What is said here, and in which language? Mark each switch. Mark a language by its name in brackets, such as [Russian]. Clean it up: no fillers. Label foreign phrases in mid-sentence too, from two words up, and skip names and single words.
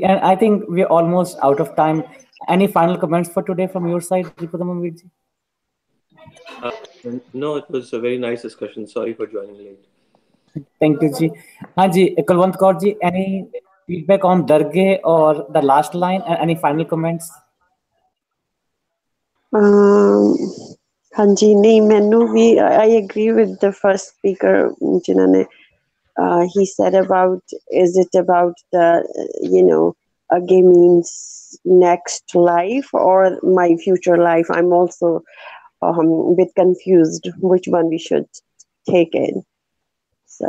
[English] And I think we're almost out of time. Any final comments for today from your side, Ripudaman Veerji? No, it was a very nice discussion. Sorry for joining late. Thank you, Ji. Ji, Kulwant Kaur Ji, any feedback on Dargah or the last line, and any final comments? [Punjabi] ਹਾਂਜੀ ਨਹੀਂ ਮੈਨੂੰ ਵੀ [English] I agree with the first speaker [Punjabi] ਜਿਨ੍ਹਾਂ ਨੇ [English] he said about, is it about the again means next life or my future life? I'm also a bit confused which one we should take in. So